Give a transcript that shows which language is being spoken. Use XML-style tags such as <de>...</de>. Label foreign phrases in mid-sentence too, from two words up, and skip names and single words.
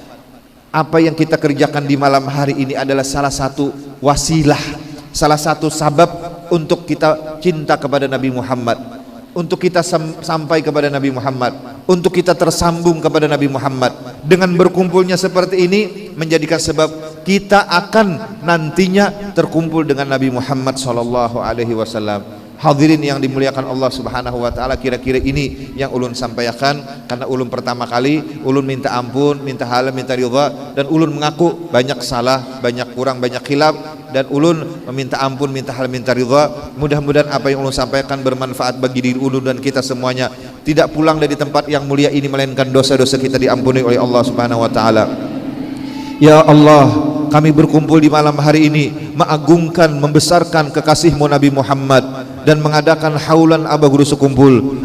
<id>Apa yang kita kerjakan di malam hari ini adalah salah satu wasilah, salah satu sabab untuk kita cinta kepada Nabi Muhammad, untuk kita sampai kepada Nabi Muhammad, untuk kita tersambung kepada Nabi Muhammad. Dengan berkumpulnya seperti ini menjadikan sebab kita akan nantinya terkumpul dengan Nabi Muhammad SAW. Hadirin yang dimuliakan Allah</id> <ar>Subhanahu wa taala,</ar> <id>kira-kira ini yang ulun sampaikan, karena ulun pertama kali ulun minta ampun, minta halal, minta ridha, dan ulun mengaku banyak salah, banyak kurang, banyak khilaf, dan ulun meminta ampun, minta halal, minta ridha. Mudah-mudahan apa yang ulun sampaikan bermanfaat bagi diri ulun dan kita semuanya. Tidak pulang dari tempat yang mulia ini melainkan dosa-dosa kita diampuni oleh Allah</id> <ar>Subhanahu wa taala.</ar> <id>Ya Allah, kami berkumpul di malam hari ini mengagungkan, membesarkan kekasih-Mu Nabi Muhammad dan mengadakan haulan Abah Guru Sekumpul.</id>